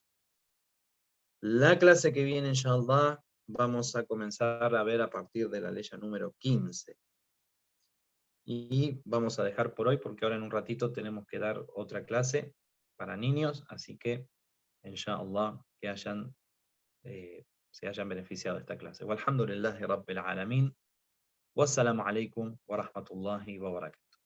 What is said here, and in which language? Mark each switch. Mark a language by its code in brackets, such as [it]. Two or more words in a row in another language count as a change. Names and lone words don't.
[es] La clase que viene, inshallah, vamos a comenzar a ver a partir de la ley número 15. Y vamos a dejar por hoy, porque ahora en un ratito tenemos que dar otra clase para niños, así que, inshallah, que se hayan beneficiado de esta clase. [ar] والحمد لله رب العالمين. والسلام عليكم ورحمة الله وبركاته.